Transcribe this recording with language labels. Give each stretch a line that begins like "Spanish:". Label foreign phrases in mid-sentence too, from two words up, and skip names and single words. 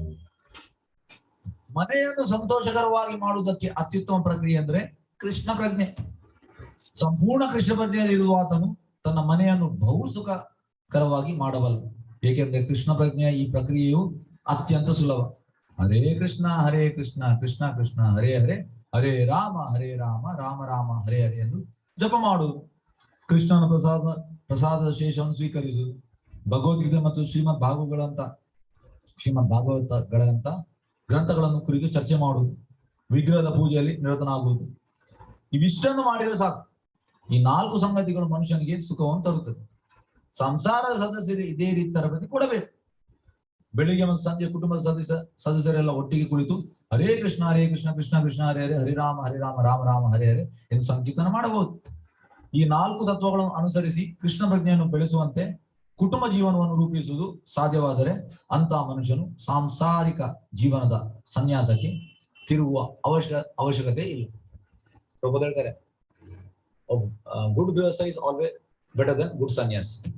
Kannada: ಮನೆಯನ್ನು ಸಂತೋಷಕರವಾಗಿ ಮಾಡುವುದಕ್ಕೆ ಅತ್ಯುತ್ತಮ ಪ್ರಕ್ರಿಯೆ ಅಂದ್ರೆ ಕೃಷ್ಣ ಪ್ರಜ್ಞೆ. ಸಂಪೂರ್ಣ ಕೃಷ್ಣ ಪ್ರಜ್ಞೆಯಲ್ಲಿರುವ ಆತನು ತನ್ನ ಮನೆಯನ್ನು ಬಹು ಸುಖಕರವಾಗಿ ಮಾಡಬಲ್ಲ. ಏಕೆಂದ್ರೆ ಕೃಷ್ಣ ಪ್ರಜ್ಞೆಯ ಈ ಪ್ರಕ್ರಿಯೆಯು ಅತ್ಯಂತ ಸುಲಭ.
Sanskrit: ಹರೇ ಕೃಷ್ಣ ಕೃಷ್ಣ ಕೃಷ್ಣ ಹರೇ ಹರೇ, ಹರೇ ರಾಮ ರಾಮ ರಾಮ ಹರೇ ಹರೇ
Kannada: ಎಂದು ಜಪ ಮಾಡುವುದು, ಕೃಷ್ಣನ ಪ್ರಸಾದದ ಶೇಷವನ್ನು ಸ್ವೀಕರಿಸುವುದು, ಭಗವದ್ಗೀತೆ ಮತ್ತು ಶ್ರೀಮದ್ ಭಾಗವತಗಳಂತ ಗ್ರಂಥಗಳನ್ನು ಕುರಿತು ಚರ್ಚೆ ಮಾಡುವುದು, ವಿಗ್ರಹದ ಪೂಜೆಯಲ್ಲಿ ನಿರತನಾಗುವುದು. ಇವಿಷ್ಟನ್ನು ಮಾಡಿದರೆ ಸಾಕು. ಈ 4 ಸಂಗತಿಗಳು ಮನುಷ್ಯನಿಗೆ ಸುಖವನ್ನು ತರುತ್ತದೆ. ಸಂಸಾರದ ಸದಸ್ಯರು ಇದೇ ರೀತಿ ತರಬೇತಿ ಕೊಡಬೇಕು. ಬೆಳಿಗ್ಗೆ ಮತ್ತು ಸಂಜೆ ಕುಟುಂಬದ ಸದಸ್ಯರೆಲ್ಲ ಒಟ್ಟಿಗೆ ಕುಳಿತು
Sanskrit: ಹರೇ ಕೃಷ್ಣ ಕೃಷ್ಣ ಕೃಷ್ಣ ಹರೇ ಹರೇ, ಹರೇ ರಾಮ ರಾಮ ರಾಮ ಹರೇ ಹರೇ
Kannada: ಎಂದು ಸಂಕೀರ್ತನ ಮಾಡಬಹುದು. ಈ 4 ತತ್ವಗಳನ್ನು ಅನುಸರಿಸಿ ಕೃಷ್ಣ ಪ್ರಜ್ಞೆಯನ್ನು ಬೆಳೆಸುವಂತೆ ಕುಟುಂಬ ಜೀವನವನ್ನು ರೂಪಿಸುವುದು ಸಾಧ್ಯವಾದರೆ ಅಂತಹ ಮನುಷ್ಯನು ಸಾಂಸಾರಿಕ ಜೀವನದ ಸನ್ಯಾಸಕ್ಕೆ ತಿರುಗುವ ಅವಶ್ಯಕತೆ ಇಲ್ಲ.
English: ಹೇಳ್ತಾರೆ, good grihastha is always better than good sannyas.